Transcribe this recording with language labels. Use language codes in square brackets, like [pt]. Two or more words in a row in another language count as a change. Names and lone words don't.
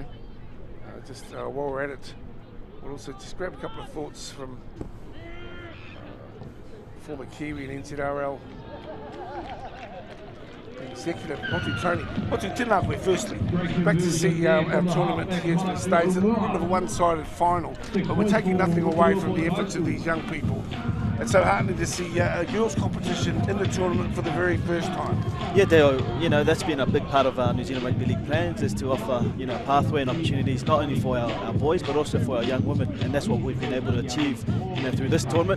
[en] While we're at it, we'll also just grab a couple of thoughts from former Kiwi and NZRL executive Motu Tony. Motu, [mi] tēnā koe [en] firstly. Back to see our tournament here to the States. A little bit of a one-sided final, but we're taking nothing away from the efforts of these young people. It's so heartening to see a girls' competition in the tournament for the very first time. Yeah, Dale, you know, that's been a big part of our New Zealand Rugby League plans, is to offer, you know, pathway and opportunities not only for our boys but also for our young women, and that's what we've been able to achieve, you know, through this tournament.